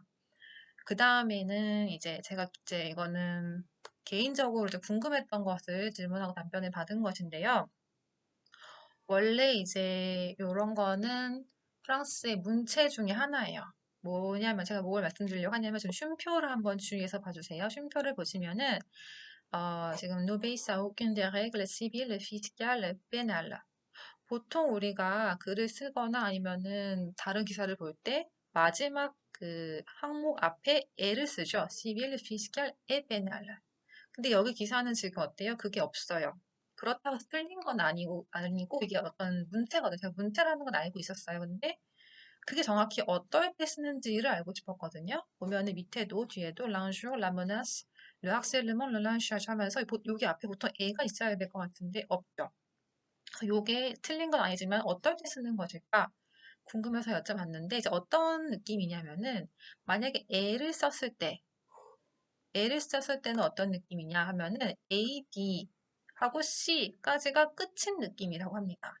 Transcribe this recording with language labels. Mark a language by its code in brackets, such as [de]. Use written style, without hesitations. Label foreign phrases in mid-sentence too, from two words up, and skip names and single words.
[ko] 그 다음에는 이제 제가 이제 이거는 개인적으로 이제 궁금했던 것을 질문하고 답변을 받은 것인데요. 원래 이제 이런 거는 프랑스의 문체 중에 하나예요. 뭐냐면 제가 뭘 말씀드리려고 하냐면 지금 쉼표를 한번 주의해서 봐주세요. 쉼표를 보시면은 지금 [fr] n'obéissent à aucune des règles civiles, fiscales, pénales. [ko] 보통 우리가 글을 쓰거나 아니면은 다른 기사를 볼 때 마지막 그 항목 앞에 에를 쓰죠. [fr] civil, fiscal, et pénal. [ko] 근데 여기 기사는 지금 어때요? 그게 없어요. 그렇다고 해서 틀린 건 아니고 이게 어떤 문체거든요. 제가 문체라는 건 알고 있었어요. 근데 그게 정확히 어떨 때 쓰는지를 알고 싶었거든요. 보면은 밑에도 뒤에도 [fr] l'injure, la menace, le harcèlement, le lynchage [ko] 하면서 여기 앞에 보통 에가 있어야 될 것 같은데 없죠. 요게 틀린 건 아니지만 어떨 때 쓰는 것일까 궁금해서 여쭤봤는데 이제 어떤 느낌이냐면은 만약에 애를 썼을 때는 어떤 느낌이냐 하면은 A, B 하고 C까지가 끝인 느낌이라고 합니다.